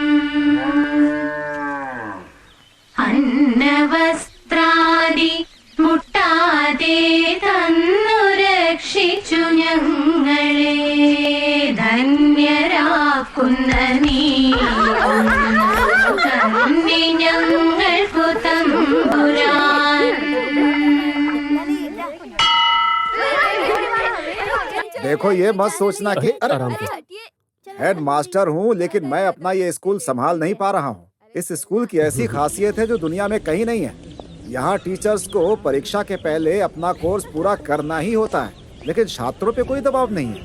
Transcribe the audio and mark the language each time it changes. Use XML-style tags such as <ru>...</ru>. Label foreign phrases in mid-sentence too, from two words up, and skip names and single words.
<ml>അന്നവസ്ത്രാദി മുട്ടാതെ തന്നു രക്ഷിച്ചു ഞങ്ങളെ ധന്യരാക്കുന്ന നീ തന്നെ ഞങ്ങൾക്കു തമ്പുരാൻ.</ml> <hi>देखो ये मत सोचना कि आराम से। हेड मास्टर हूँ, लेकिन मैं अपना ये स्कूल संभाल नहीं पा रहा हूँ। इस स्कूल की ऐसी खासियत है जो दुनिया में कहीं नहीं है। यहाँ टीचर्स को परीक्षा के पहले अपना कोर्स पूरा करना ही होता है, लेकिन छात्रों पे कोई दबाव नहीं है।</hi>